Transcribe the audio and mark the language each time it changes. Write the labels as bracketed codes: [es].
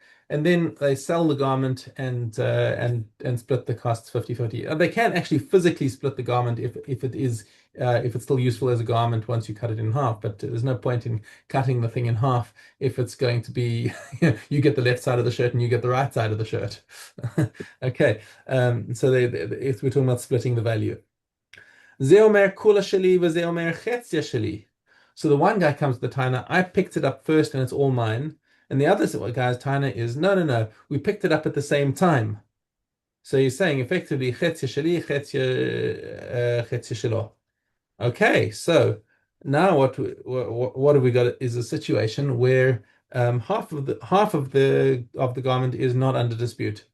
[en] And then they sell the garment and split the costs 50-50. They can actually physically split the garment if it's still useful as a garment once you cut it in half. But there's no point in cutting the thing in half if it's going to be you get the left side of the shirt and you get the right side of the shirt. Okay, so if we're talking about splitting the value. [he] זה אומר כולה שלי וזה אומר חציה שלי. [en] So the one guy comes to the Taina, I picked it up first and it's all mine. And the other guy's Taina is, no, no, no, we picked it up at the same time. So he's saying effectively, [he] חציה שלי, חציה שלו. [en] Okay, so now what have we got is a situation where half of the garment is not under dispute.